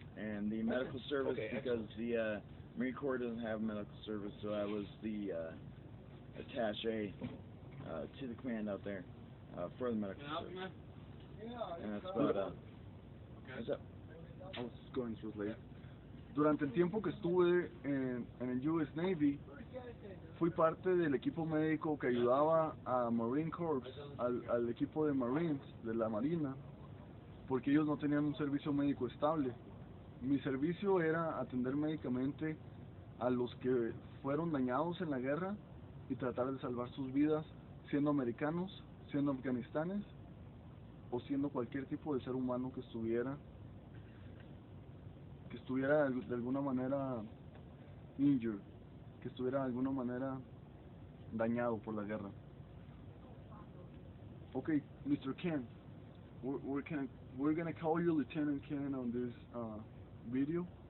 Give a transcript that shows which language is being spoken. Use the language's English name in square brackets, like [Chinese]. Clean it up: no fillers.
[English] And the medical service, because excellent. the Marine Corps doesn't have medical service, so I was the attaché to the command out there for the medical service. And that's about what's up? I was going to translate. [Spanish] Durante el tiempo que estuve en el US Navy, fui parte del equipo médico que ayudaba a Marine Corps, al equipo de Marines, de la Marina, porque ellos no tenían un servicio médico estable. Mi servicio era atender médicamente a los que fueron dañados en la guerra y tratar de salvar sus vidas, siendo americanos, siendo afganistanes, o siendo cualquier tipo de ser humano que estuviera de alguna manera injured, que estuviera de alguna manera dañado por la guerra. [English] Okay, Mr. Ken, we're gonna call you Lieutenant Ken on this video.